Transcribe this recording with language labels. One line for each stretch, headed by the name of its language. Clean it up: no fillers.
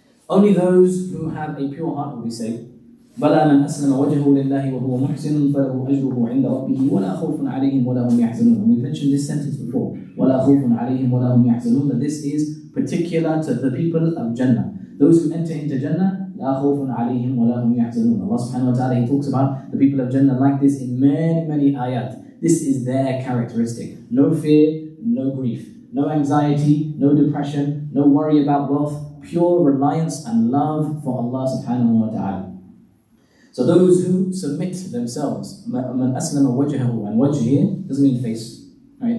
English: Only those who have a pure heart will be saved.
Arabic: بَلَا مَنْ أَسْلَمَ وَجْهَهُ لِلَّهِ وَهُوَ مُحْسِنٌ فَلَهُ أَجْرُهُ عِنْدَ رَبِّهِ وَلَا خَوْفٌ عَلَيْهِمْ وَلَا هُمْ يَحْزَنُونَ.
English: And we mentioned this sentence before.
Arabic: وَلَا خَوْفٌ عَلَيْهِمْ وَلَا هُمْ يَحْزَنُونَ.
English: That this is particular to the people of Jannah. Those who enter into Jannah,
Arabic: لا خوف عليهم ولا هم يحزنون.
English: Allah subhanahu wa ta'ala, He talks about the people of Jannah like this in many, many ayat. This is their characteristic. No fear, no grief, no anxiety, no depression, no worry about wealth, pure reliance and love for Allah subhanahu wa ta'ala. So those who submit themselves,
Arabic: مَنْ أَسْلَمَ وَجْهَهُ,
English: and wajh here doesn't mean face, right?